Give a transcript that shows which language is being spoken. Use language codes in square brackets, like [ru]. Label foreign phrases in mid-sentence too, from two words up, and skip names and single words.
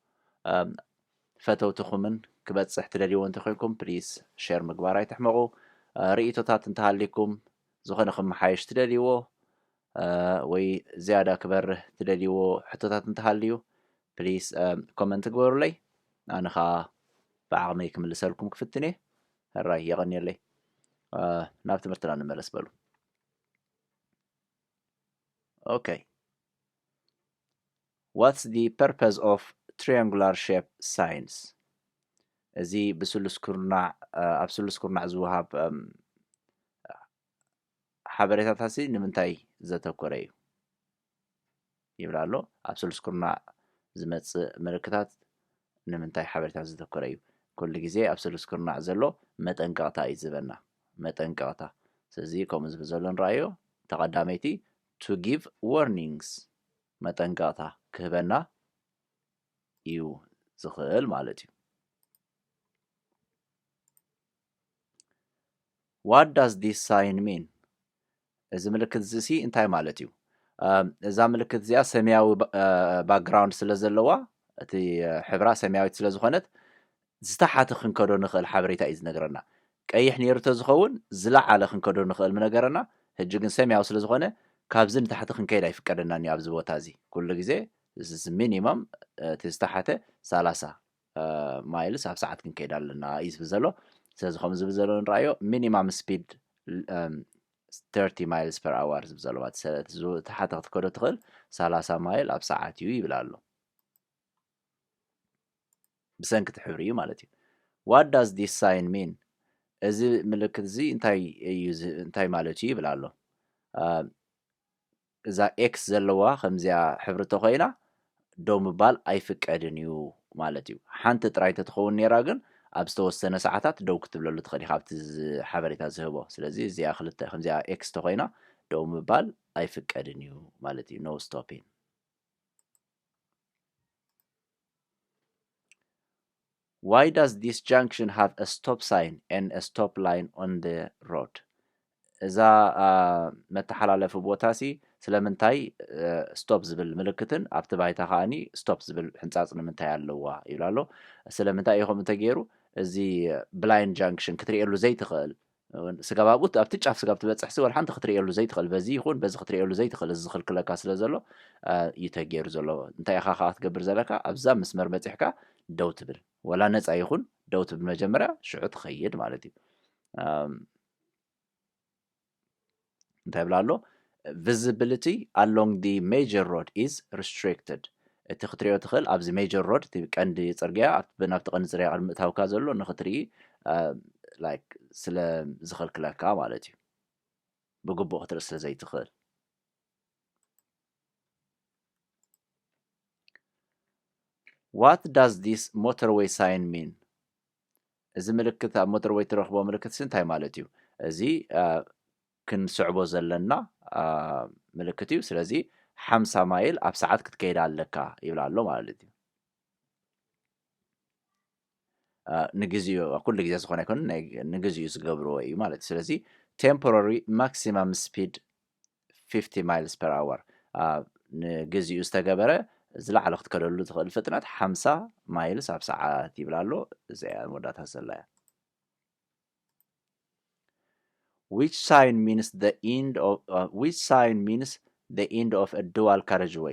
[ti] ፈተውትኹምን ክበፅሕ ትደልይዎ እንተኮይንኩም [en] please share [ti] ምግባር ኣይትሕመቑ ርእይቶታት እንተሃልይኩም ዝኾነ ክመሓየሽ ትደልይዎ ወይ ዝያዳ ክበርህ ትደልይዎ ሕቶታት እንተሃልዩ [en] please comment [ti] ግበሩለይ ኣነ ኸኣ ብዓቕመይ ክምልሰልኩም ክፍትነ ህራይ የቐኒየለይ ናብ ትምህርትና ንመለስ በሉ Okay. [en] What's the purpose of triangular shape signs? [ti] እዚ ብስሉስ ኩርናዕ ኣብ ስሉስ ኩርናዕ ዝወሃብ ሓበሬታታሲ ንምንታይ ዘተኮረ እዩ ይብላ ኣሎ ኣብ ስሉስ ኩርናዕ ዝመጽእ ምልክታት ንምንታይ ሓበሬታት ዘተኮረ እዩ ኩሉ ግዜ ኣብ ስሉስ ኩርናዕ ዘሎ መጠንቀቕታ እዩ ዝበና መጠንቀቕታ ስለዚ ከምኡ ዝብል ዘሎ ንራእዮ ተቐዳመይቲ [en] to give warnings [ti] መጠንቀቕታ ክህበና እዩ ዝኽእል ማለት እዩ [en] What does this sign mean? [ti] እዚ ምልክት እዚ እንታይ ማለት እዩ እዛ ምልክት እዚኣ ሰማያዊ ባክግራውንድ ስለ ዘለዋ እቲ ሕብራ ሰማያዊት ስለ ዝኾነት ዝተሓተ ክንከዶ ንኽእል ሓበሬታ እዩ ዝነግረና ቀይሕ ነይሩ ተዝኸውን ዝለዓለ ክንከዶ ንኽእል ምነገረና ሕጂ ግን ሰማያዊ ስለ ዝኾነ ካብዚ ንታሕቲ ክንከይድ ኣይፍቀደናን ኣብዚ ቦታ እዚ ኩሉ ግዜ ሚኒመም እቲ ዝተሓተ 30 ማይልስ ኣብ ሰዓት ክንከይድ ኣለና እዩ ዝብል ዘሎ ስለዚ ከምዚ ዝብል ዘሎ ንራእዮ [en] minimum speed 30 miles per hour [ti] ዝብል ዘሎ ተሓተ ክትከዶ ትኽእል 30 ማይል ኣብ ሰዓት እዩ ይብል ኣሎ ብሰንኪ ሕብሪ እዩ ማለት እዩ [en] What does this sign mean? [ti] እዚ ምልክት እዚ እንታይ ማለት እዩ ይብል ኣሎ እዛ ኤክስ ዘለዋ ከምዚኣ ሕብሪ ተኾይና ደው ምባል ኣይፍቀድን እዩ ማለት እዩ ሓንቲ ጥራይ ተትኸውን ነይራ ግን ኣብ ዝተወሰነ ሰዓታት ደው ክትብለሉ ትኽእል ኢኻ ኣብቲ ሓበሬታ ዝህቦ ስለዚ እዚኣ ክልተ ከምዚኣ ኤክስ ተኾይና ደው ምባል ኣይፍቀድን እዩ ማለት እዩ [en] no stopping Why does this junction have a stop sign and a stop line on the road? [ti] እዛ መተሓላለፊ ቦታሲ ስለምንታይ ስቶፕ ዝብል ምልክትን ኣብቲ ባይታ ከኣኒ ስቶፕ ዝብል ሕንፃፅ ንምንታይ ኣለዋ ይብላ ኣሎ ስለምንታይ ኢኹም እንተገይሩ እዚ [en] ብblind junction [ti] ክትሪእየሉ ዘይትኽእል ስጋባቡት ኣብቲ ጫፍ ስጋብ ትበፅሕሲ ወላ ሓንቲ ክትሪእየሉ ዘይትኽእል በዚ ይኹን በዚ ክትሪእየሉ ዘይትኽእል እዚ ዝኽልክለካ ስለ ዘሎ እዩ ተገይሩ ዘሎ እንታይ ኢኻ ከዓ ክትገብር ዘለካ ኣብዛ መስመር በፂሕካ ደው ትብል ወላ ነፃ ይኹን ደው ትብል መጀመርያ ሽዑ ትኸይድ ማለት እዩ እንታይ ብላ ኣሎ [en] visibility along the major road is restricted [ti] እቲ ክትሪኦ ትኽእል ኣብዚ [en] major road [ti] እቲ ቀንዲ ፅርግያ ናብቲ ቀንዲ ፅርግያ ቅድሚ እታውካ ዘሎ ንኽትርኢ ላይክ ስለ ዝኽልክለካ ማለት እዩ ብግቡእ ክትርኢ ስለ ዘይትኽእል [en] What does this motorway sign mean? [ti] እዚ ምልክት ኣብ ሞተርዌይ ትረኽቦ ምልክት እንታይ ማለት እዩ እዚ ክንስዕቦ ዘለና ምልክት እዩ ስለዚ 50 ማይል ኣብ ሰዓት ክትከይድ ኣለካ ይብላ ኣሎ ማለት እዩ ንግዚኡ ኩሉ ግዜ ዝኾነ ይኮን ንግዚኡ ዝገብርዎ እዩ ማለት እዩ ስለዚ [en] temporary maximum speed 50 miles per hour [ti] ንግዚኡ ዝተገበረ ዝለዓለ ክትከደሉ ትኽእል ፍጥነት 50 ማይልስ ኣብ ሰዓት ይብላ ኣሎ እዚኣ መወዳእታ ዘላ እያ [en] Which sign means the end of a dual carriageway?